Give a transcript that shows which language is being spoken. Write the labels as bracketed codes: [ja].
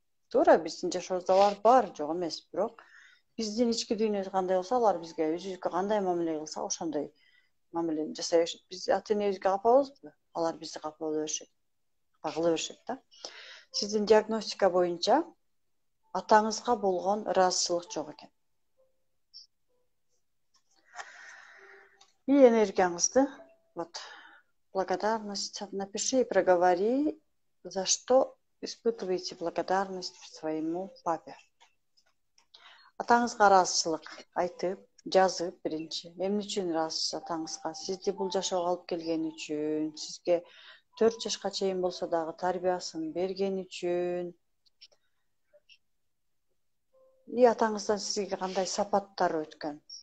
[ky] Туура, биздин жашообузда алар бар, жок эмес, бирок биздин ички дүйнөбүз кандай болсо, алар бизге өзүбүзгө кандай мамиле кылса, ошондой мамилени жасай беришет. Биз ата-энебизге капабызбы? Алар бизди капа боло беришет. Капа кыла беришет да. Сиздин диагностика боюнча атаңызга болгон ыраазычылык жок экен. [ru] И [ky] энергияңызды, [ru] вот, благодарность, напиши и проговори, за что испытываете благодарность своему папе. [ky] Атаңызга ыраазычылык айтып, жазып биринчи. Эмне үчүн ыраазысыз атаңызга? Сизди бул жашоого алып келгени үчүн, сизге 4 жашка чейин болсо дагы тарбиясын бергени үчүн. И атаңыздан сизге кандай сапаттар өткөн?